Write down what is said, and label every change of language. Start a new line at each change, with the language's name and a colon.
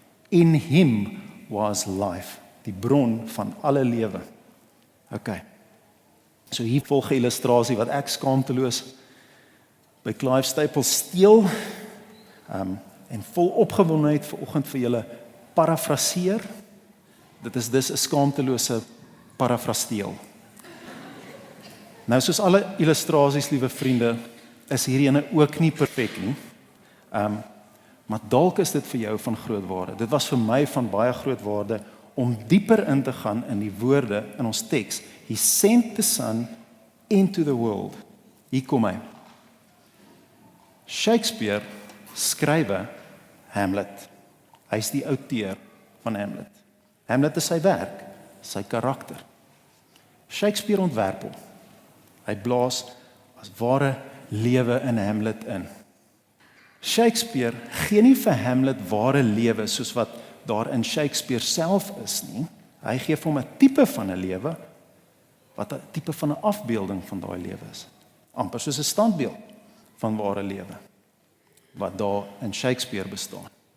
English: In him was life,
Afrikaans: die bron van alle lewe. Okay. So hier volg 'n illustrasie wat ek skaamteloos by Clive Staples steel, en vol opgewondenheid vanoggend vir julle parafraseer. Dit is dus 'n skaamtelose parafrasteel. Nou soos alle illustrasies, liewe vriende, is hierdie ene ook nie perfek nie. Maar dalk is dit vir jou van groot waarde. Dit was vir my van baie groot waarde om dieper in te gaan in die woorde in ons teks.
English: He sent the Son into the world.
Afrikaans: Hier kom hy. Shakespeare skrywe Hamlet. Hy is die outeur van Hamlet. Hamlet is sy werk, sy karakter. Shakespeare ontwerp hom. Hy blaas as ware lewe in Hamlet in. Shakespeare gee nie vir Hamlet ware lewe soos wat daar in Shakespeare self is nie. Hy gee vir hom 'n tipe van 'n lewe wat 'n tipe van 'n afbeelding van daai lewe is. Amper soos 'n standbeeld van ware lewe wat daar in Shakespeare bestaan.